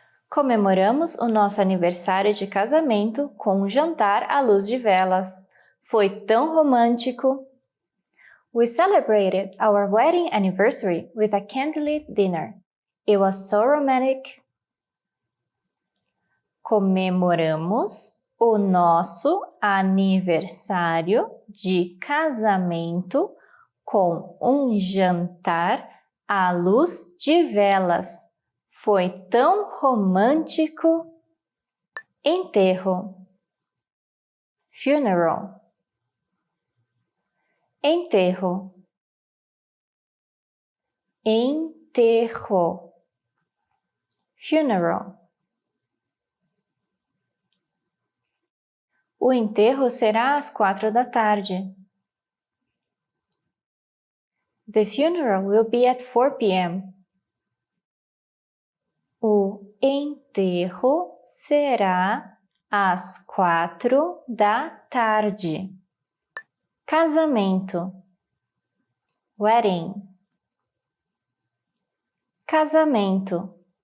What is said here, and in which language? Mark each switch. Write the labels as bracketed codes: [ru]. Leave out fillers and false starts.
[pt] Comemoramos o nosso aniversário de casamento com um jantar à luz de velas. Foi tão romântico! [en] We celebrated our wedding anniversary with a candlelit dinner. It was so romantic. [pt] Comemoramos o nosso aniversário de casamento com um jantar à luz de velas. Foi tão romântico. Enterro. Funeral. Enterro. Enterro. Funeral. O enterro será às 4 da tarde. [en] The funeral will be at 4 p.m. [pt] O enterro será às 4 da tarde. Casamento. Wedding. Casamento.